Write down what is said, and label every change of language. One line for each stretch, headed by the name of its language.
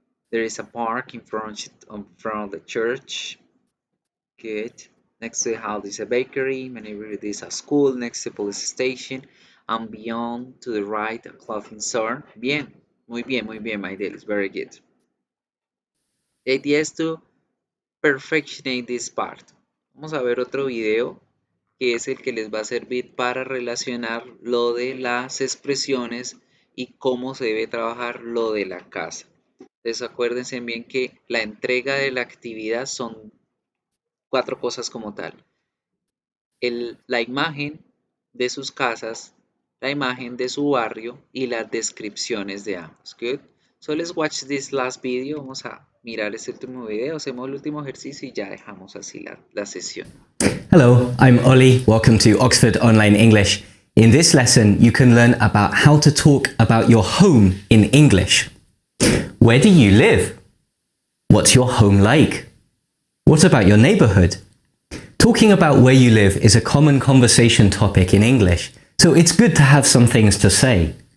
English: There is a park in front of the church. Good. Next to the house is a bakery. My neighborhood is a school. Next to the police station. And beyond to the right, a clothing store.
Spanish: Bien. Muy bien,
English: my dear. It's very good. The idea is to perfectionate this part.
Spanish: Vamos a ver otro video que es el que les va a servir para relacionar lo de las expresiones y cómo se debe trabajar lo de la casa. Entonces acuérdense bien que la entrega de la actividad son 4 cosas como tal. La imagen de sus casas, la imagen de su barrio y las descripciones de ambos.
English: Good. So let's watch this last video.
Spanish: Vamos a mirar este último video, hacemos el último ejercicio y ya dejamos así la sesión.
English: Hello, I'm Ollie. Welcome to Oxford Online English. In this lesson, you can learn about how to talk about your home in English. Where do you live? What's your home like? What about your neighborhood? Talking about where you live is a common conversation topic in English, so it's good to have some things to say.